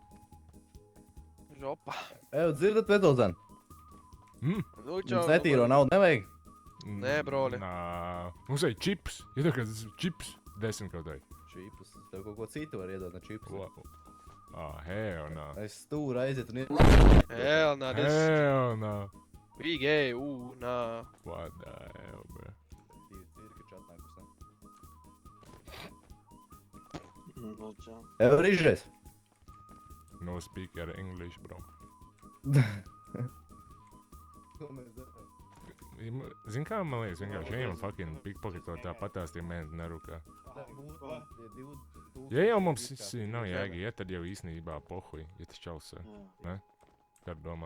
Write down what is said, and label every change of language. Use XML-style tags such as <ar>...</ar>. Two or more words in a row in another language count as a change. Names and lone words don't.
<lv>Žopa. Eju, dzirdat, Vetolzan? Nu, Jums netīro naudu nevajag? Nē, broli. Nā. Mums vajag čips. Iedod kāds čips. 10 kaut vai. Čipus. Tev kaut ko citu var iedot, ne čipus.</lv> <en>Ko? Hell no. Es stūru aiziet un iet. Hell, nā, this Hell no. big A, nā. What the hell, bro?</en> <lv>Cirka čatnā, kas ne? Eju, rīžreiz.</lv> <en>No speaker English, bro.</en> <lv>Ko mēs darām? Zin kā, man liekas, vienkārši ejam</lv> <en>fucking pickpocketot</en> <lv>tāpatās tie mēnesi nerūkā. Ja jau mums nav jēga iet, tad jau īstenībā pohuj, ja tas čals, ne? Kā domā?</lv>